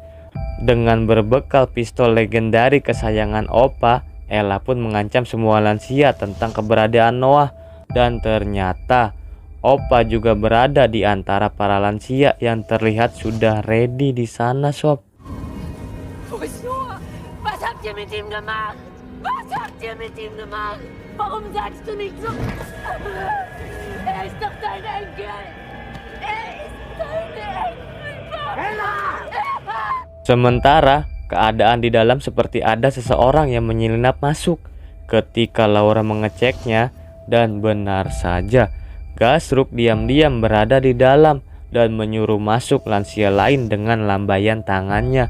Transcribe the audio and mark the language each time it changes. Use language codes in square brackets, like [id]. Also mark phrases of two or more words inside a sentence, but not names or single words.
[id] Dengan berbekal pistol legendaris kesayangan Opa, Ella pun mengancam semua lansia tentang keberadaan Noah. Dan ternyata Opa juga berada di antara para lansia yang terlihat sudah ready di sana, sob. [de] Wo ist Noah? Was habt ihr mit ihm gemacht? Was habt ihr mit ihm gemacht? Warum sagst du nicht so? Er ist doch dein Enkel! Er ist deine Enkel! [id] Sementara keadaan di dalam seperti ada seseorang yang menyelinap masuk. Ketika Laura mengeceknya, dan benar saja, Gasruk diam-diam berada di dalam dan menyuruh masuk lansia lain dengan lambaian tangannya.